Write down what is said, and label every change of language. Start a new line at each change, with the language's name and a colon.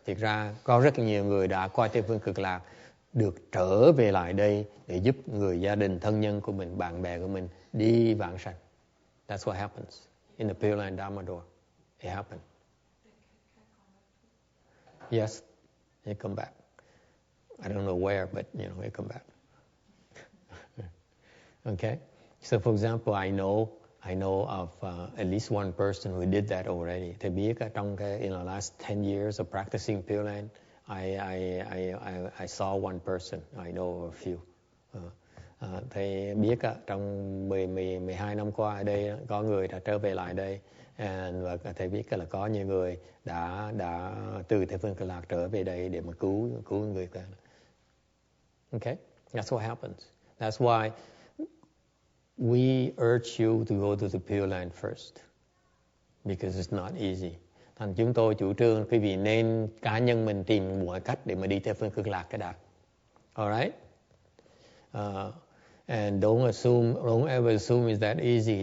Vietnamese: Thực ra có rất nhiều người đã qua Tây Phương Cực Lạc được trở về lại đây để giúp người gia đình, thân nhân của mình, bạn bè của mình đi vãng sanh.
English: That's what happens in the Pure Land Dharma door. It happened. Yes, they come back. I don't know where, but they come back. Okay. So, for example, I know of at least one person who did that already.
Vietnamese: Thầy biết trong
English: in the last 10 years of practicing Pure Land, I saw one person. I know of a few.
Vietnamese: Thầy biết trong 12 năm qua ở đây có người đã trở về lại đây. Và thầy biết là có nhiều người đã từ Tây Phương Cực Lạc trở về đây để mà cứu người ta.
English: Okay, that's what happens. That's why we urge you to go to the Pure Land first, because it's not easy.
Vietnamese: Thành chúng tôi chủ trương quý vị nên cá nhân mình tìm mọi cách để mà đi Tây Phương Cực Lạc cái đã.
English: Alright? And don't ever assume it's that easy.